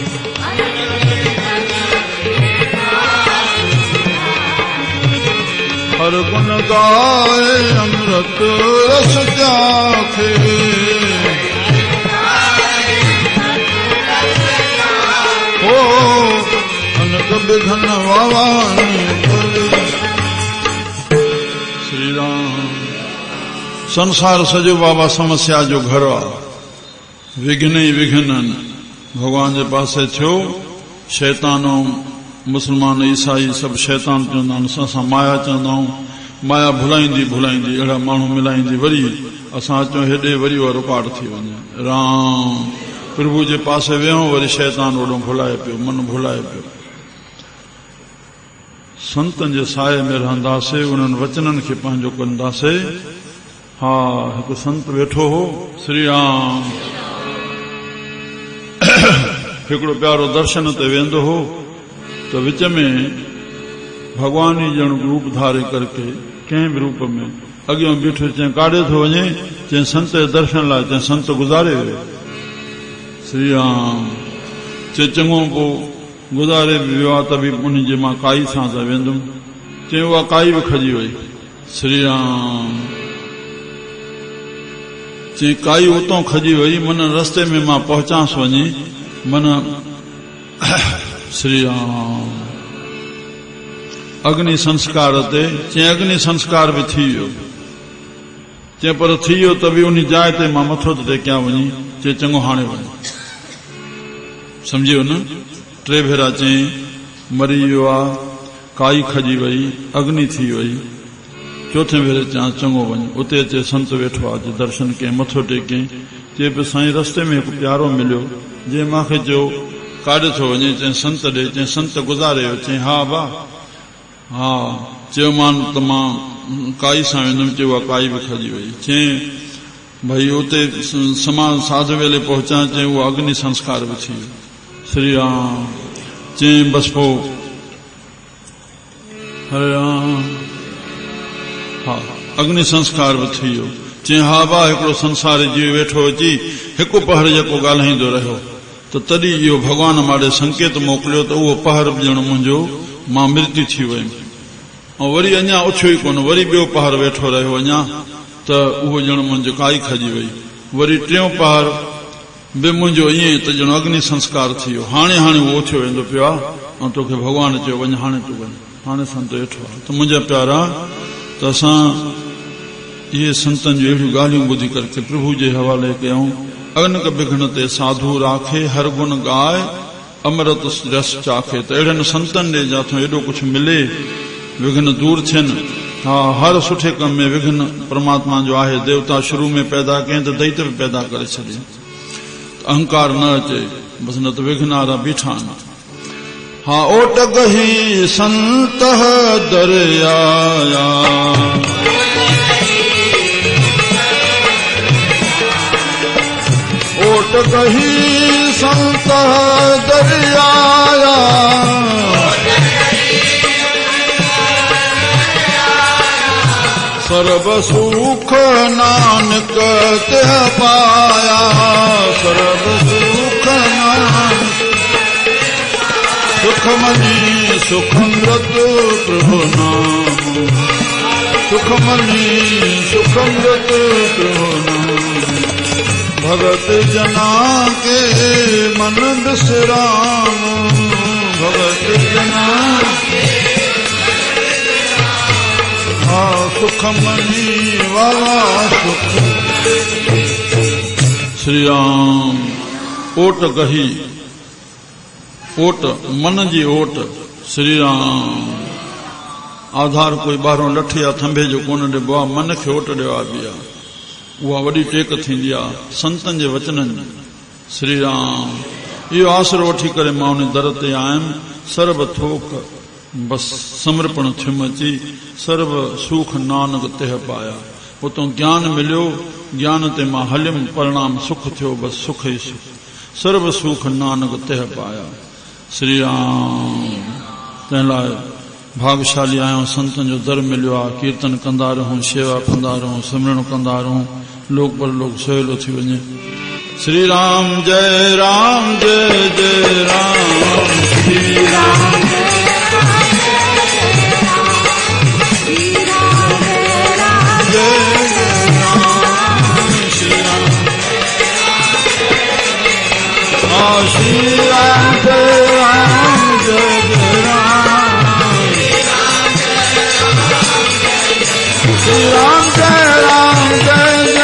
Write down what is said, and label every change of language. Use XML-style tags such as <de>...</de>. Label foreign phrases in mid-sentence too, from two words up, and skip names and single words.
<pa>ਹਰ ਗੁਣ ਗਾਏ ਅੰਮ੍ਰਿਤ ਰਸ ਜਾਖੇ ਹੋ ਅਨਕ ਵਿਘਨ ਵਾਵਾਨ ਸ੍ਰੀ ਰਾਮ।</pa> <sd>संसार सजो बाबा समस्या जो घर आहे विघ्न ई विघ्न आहिनि भॻवान जे पासे थियो। शैतानो मुस्लमान ईसाई सभु शैतान चवंदा आहिनि असां माया चवंदा आहियूं माया भुलाईंदी भुलाईंदी अहिड़ा माण्हू मिलाईंदी वरी असां अचूं हेॾे वरी उहा रुकावट थी वञे। राम प्रभु जे पासे वियूं वरी शैतान ओॾो भुलाए पियो मन भुलाए पियो। संतनि जे साए में रहंदासीं उन्हनि वचननि खे पंहिंजो कंदासीं। हा हिकु संत वेठो हो श्री राम हिकिड़ो प्यारो दर्शन ते वेंदो हो तो विच में भगवान ई ॼण रूप धारे करके कंहिं बि रूप में अॻियां बीठो चई काॾे थो वञे चई संत जे दर्शन लाइ चई संत गुज़ारे वियो श्री राम चई चङो पोइ गुज़ारे बि वियो आहे त बि उन जे मां काई सां त वेंदुमि चई उहा काई बि खजी वई श्री राम चई काई उतां खजी वई मन रस्ते में मां पहुचांसि वञी मन श्री राम अग्नि संस्कार ते चई अग्नि संस्कार भी थी वियो चई पर थी वियो त बि उन जाइ ते मां मथो थो टेकियां वञी चई चङो हाणे वञ सम्झियो न। टे भेरा चई मरी वियो आहे काई खजी वई अग्नि थी वई चौथे भेरे चयां चङो वञ उते अचे संत वेठो आहे दर्शन कयईं मथो टेकियईं चई पियो साईं रस्ते में हिकु प्यारो मिलियो जे मूंखे चयो काॾे थो वञे चई संत ॾे चई संत गुज़ारे वियो चई हा बा हा चयो मान त मां काई सां वेंदुमि चयो उहा काई बि खजी वई चई भई उते समान साधु वेले पहुचा चई उहो अग्नि संस्कार बि थी वियो श्री राम चई बसि पोइ हरे राम हा अग्नि संस्कार बि थी वियो चई हा बा हिकिड़ो संसारी जीव वेठो अची हिकु पहर जेको ॻाल्हाईंदो रहियो त तॾहिं इहो भॻवान माॾे संकेत मोकिलियो त उहो पहर बि ॼण मुंहिंजो मां मृत्यु थी वयुमि ऐं वरी अञा उछियो ई कोन वरी ॿियो पहर वेठो रहियो अञा त उहो ॼण मुंहिंजो काई खजी वई वरी टियों पहर बि मुंहिंजो ईअं त ॼण अग्नि संस्कार थी वियो हाणे उहो उथियो वेंदो पियो आहे ऐं तोखे भॻवान चयो वञ हाणे तूं वञ हाणे संत वेठो आहे त मुंहिंजा प्यारा त असां इहे संतनि जूं अहिड़ियूं ॻाल्हियूं ॿुधी करके प्रभु जे हवाले कयूं।</sd> <pa>ਅਗਨਕ ਬਿਘਨ ਤੇ ਸਾਧੂ ਰਾਖੇ ਹਰ ਗੁਣ ਗਾਏ ਅੰਮ੍ਰਿਤ ਰਸ ਚਾਖੇ</pa> <sd>त अहिड़नि संतनि ॾे जाथो एॾो कुझु मिले विघ्न दूर थियनि। हा हर सुठे कम में विघ्न परमात्मा जो आहे देवता शुरू में पैदा कयईं त दैत्य बि पैदा करे छॾियईं अहंकार न अचे बसि न त विघ्न वारा बीठा आहिनि।</sd> <pa>ਹਾ ਓਟ ਗਹੀ ਸੰਤ ਦਰਿਆਯਾ ਓਟ ਗਹੀ ਸੰਤ ਦਰਿਆਯਾ ਸਰਵ ਸੁਖ ਨਾਨਕ ਤੇ ਪਾਇਆ ਸਰਵ ਸੁਖ ਨਾਨਕ ਸੁਖਮਨੀ ਸੁਖਮ੍ਰਿਤ ਪ੍ਰਭੁ ਨਾਮ ਸੁਖਮਨੀ ਸੁਖਮ੍ਰਿਤ ਪ੍ਰਭੁ ਨਾਮ ਭਗਤ ਜਨਾ ਕੇ ਮਨ ਬਿਸ੍ਰਾਮ ਭਗਤ ਜਨਾ के मन विश्राम भगत जना</pa> <sd>हा सुखमनी वाला सुख श्री राम ओट गही ओट मन जी ओट श्री राम आधार कोई ॿाहिरों लठ या थंभे जो कोन ॾिबो आहे मन खे ओट ॾियो आहे बि आहे उहा वॾी टेक थींदी आहे संतनि जे वचननि श्री राम इहो आसरो वठी करे मां उन दर ते आयुमि सर्व थोक बस समर्पण थियुमि अची</sd> <pa>ਸਰਵ ਸੁਖ ਨਾਨਕ ਤੇਹ ਪਾਇਆ</pa> <sd>उतो ज्ञान मिलियो ज्ञान ते मां हलियुमि परिणाम सुख थियो बस सुख ई सुख</sd> <pa>ਸਰਵ ਸੁਖ ਨਾਨਕ ਤੇਹ ਪਾਇਆ</pa> <sd>श्री राम तंहिं लाइ भागशाली आहियूं संतनि जो दर मिलियो आहे कीर्तन कंदा रहूं शेवा कंदा रहूं सिमरण कंदा रहूं लोक पर लोक सहेलो थी वञे। श्री राम जय राम जय जय राम श्री राम जय राम श्री राम श्री राम जय राम जय जय राम श्री राम जय राम जय</sd>